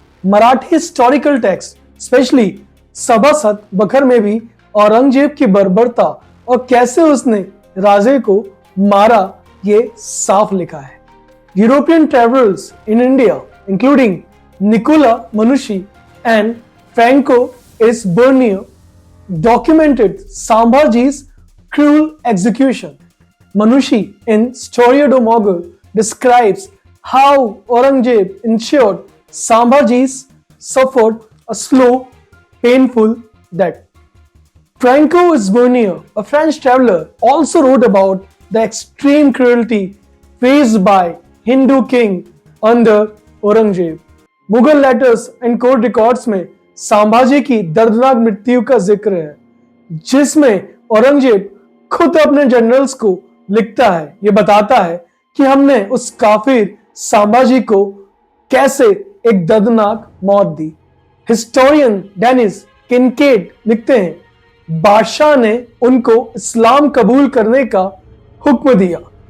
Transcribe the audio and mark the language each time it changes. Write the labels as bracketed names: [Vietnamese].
[Hindi] Marathi historical text specially सभासद बखर में भी औरंगजेब की बर्बरता और कैसे उसने राजे को मारा ये साफ लिखा है। [English] European travellers in India including Nicola Manucci and Francois Bernier documented Sambhaji's cruel execution. Manushi in Storia do Mogul describes how Aurangzeb ensured Sambhaji's suffered a slow, painful death. Franco Esbonier, a French traveler, also wrote about the extreme cruelty faced by Hindu king under Aurangzeb. Mughal letters and court records [Hindi] में संभाजी की दर्दनाक मृत्यु का जिक्र है, जिसमें औरंगजेब खुद अपने जनरल्स को लिखता है। यह बताता है कि हमने उस काफिर संभाजी को कैसे एक दर्दनाक मौत दी। हिस्टोरियन डेनिस किनकेड लिखते हैं, बादशाह ने उनको इस्लाम कबूल करने का हुक्म दिया।